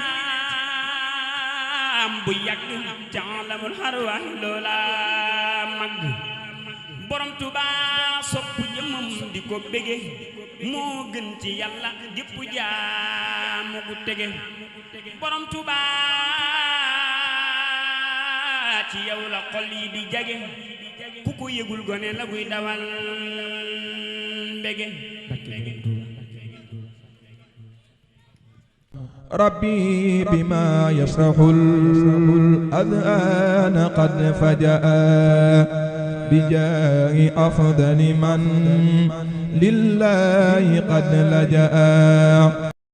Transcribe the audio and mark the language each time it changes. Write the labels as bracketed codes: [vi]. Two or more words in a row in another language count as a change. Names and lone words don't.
[wo] daam bu yàgg jaalamul xarwaax loola mag borom Tuubaa sopp jëmmam di ko bége moo gën ci yàlla gépp jaamu gu tege borom Tuubaa ci yow la xol yi di jage ku ko yëgul gone la guy dawal mbege [ar] ربي بما يصرح الأذهان قد فجأ بجاه أفضل من لله قد لجأ